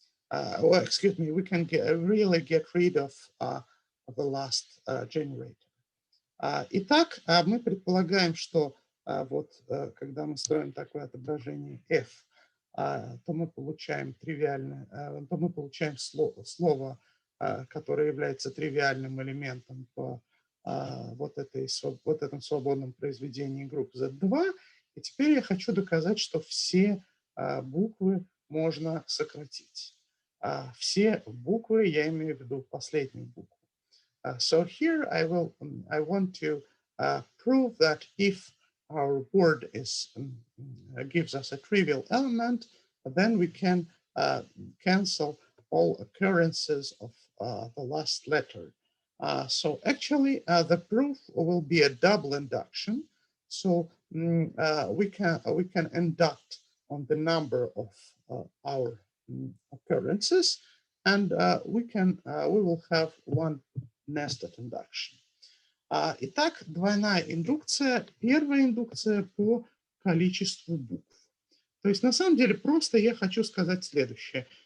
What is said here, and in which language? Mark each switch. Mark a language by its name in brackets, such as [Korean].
[English] Well, excuse me, we can really get rid of the last generator. [Russian] Итак, мы предполагаем, что вот когда мы строим такое отображение f, то мы получаем тривиальное, то мы получаем слово, которое является тривиальным элементом в вот этом свободном произведении групп Z2. И теперь я хочу доказать, что все буквы можно сократить. Все буквы, я имею в виду последнюю букву. [English] So here I want to prove that if our word gives us a trivial element, then we can cancel all occurrences of the last letter. So actually, the proof will be a double induction. So we can induct on the number of our occurrences, and we will have one nested induction. [Russian] Итак, двойная индукция. Первая индукция по количеству букв. То есть на самом деле просто я хочу сказать следующее.